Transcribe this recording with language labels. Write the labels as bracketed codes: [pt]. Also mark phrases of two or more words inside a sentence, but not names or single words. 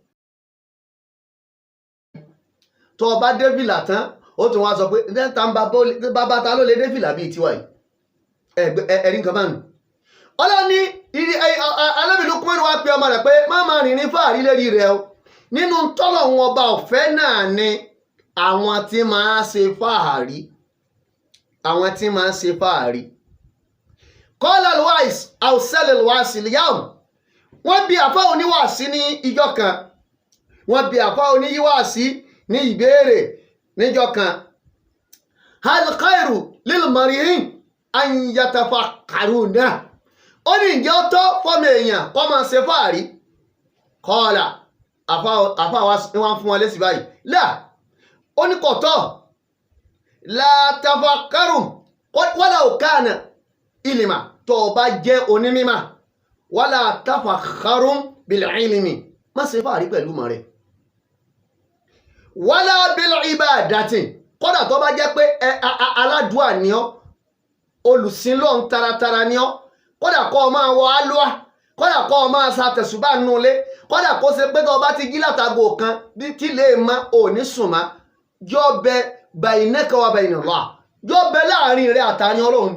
[yo] Tó o bá dé fìlà tán ó tún wá sọ pé bàbá ta ló lè dé fìlà bíi tiwa yìí ẹ̀rí nǹkan bá nù. Ọlọ́ni Ànábì Lukman wá pe ọmọ rẹ̀ pé má máa rìn ní fàárí lérí rẹ̀ o. Nínú tọ́lọ̀ wọn ọba ọ̀fẹ́ náà ni àwọn tí máa ṣe fàárí. [ar] قال الواعظ أو سأل الواعظ اليوم. [yo] Wọ́n bi àfá oníwàásí ní ìjọ kan. Wọ́n bi àfá oníwàásí ní ìbéèrè níjọ kan. [ar] هل خير للمرء أن يتفكرون. [yo] Ó ní ǹjẹ́ ó tọ́ fọ́mọ èèyàn kó máa ṣe fàárí? Qala àfá wọn fún wọn lésì báyìí. Là ó ní kò tọ́. [ar] لا تفكروا ولو كان علما [yo] tó bá jẹ́ onímímà. [ar] ولا تفاخروا بالعلم [yo] má ṣe fàárí pẹ̀lú mọ̀ rẹ̀. [ar] ولا بالعبادة [yo] kódà tó bá jẹ́ pé aládùá ni ọ́ olùsìn Ọlọ́hun taratara ni ọ́ kódà kó máa wọ alúwà kódà kó máa sa tẹ̀sùbá nulẹ̀ kódà kó ṣe pé tó bá ti jí látago kan tí lè má ò ní sùn má yọ bẹ [ar] بينك وبين الله [yo] yọ bẹ láàrin rẹ̀ àtàní Ọlọ́run.